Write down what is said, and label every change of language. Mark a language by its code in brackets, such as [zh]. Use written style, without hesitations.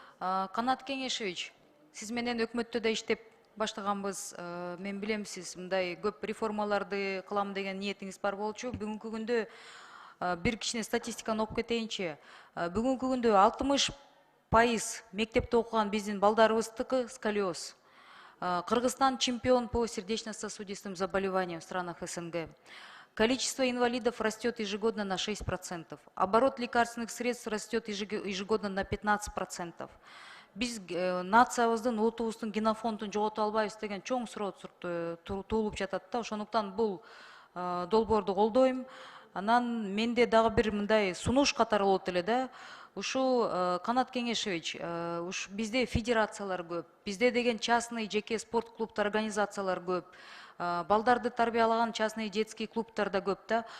[ky] Канат Кеңешевич, сиз менен өкмөттө да иштеп баштаганбыз. Мен билем, сиз мындай көп реформаларды кылам деген ниетиңиз бар болчу. Бүгүнкү күндө бир кичине статистиканы окуп кетейинчи. Бүгүнкү күндө 60% мектепте окуган биздин балдарыбыздыкы сколиоз. [ru] Кыргызстан чемпион по сердечно-сосудистым заболеваниям в странах СНГ. Количество инвалидов растет ежегодно на 6%. Оборот лекарственных средств растет ежегодно на 15%. [ky] Биз нациябыздын, улутубуздун генофондун жогото албайбыз деген чоң суроо туулуп жатат да. Ошондуктан бул долбоорду колдойм. Анан менде дагы бир мындай сунуш катары болот эле да. Ушул Канат Кеңешевич, бизде федерациялар көп, бизде деген частный жеке спорт клубтар, организациялар көп, балдарды тарбиялаган [ru] частный детский [ky] клубтар да көп да.